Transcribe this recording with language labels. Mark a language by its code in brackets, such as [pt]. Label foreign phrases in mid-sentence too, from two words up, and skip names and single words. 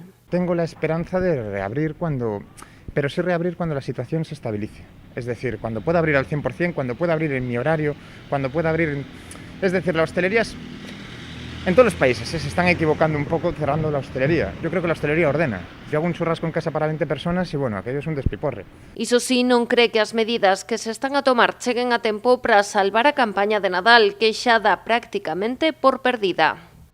[es] Tengo la esperanza de reabrir pero sí reabrir cuando la situación se estabilice. Es decir, cuando pueda abrir al 100%, cuando pueda abrir en mi horario, cuando pueda abrir... Es decir, la hostelería en todos los países se están equivocando un poco cerrando la hostelería. Yo creo que la hostelería ordena. Yo hago un churrasco en casa para 20 personas y bueno, aquello es un despiporre. [gl] Iso sí, non cree que as medidas que se están a tomar cheguen a tempo para salvar a campaña de Nadal, que xa dá prácticamente por perdida.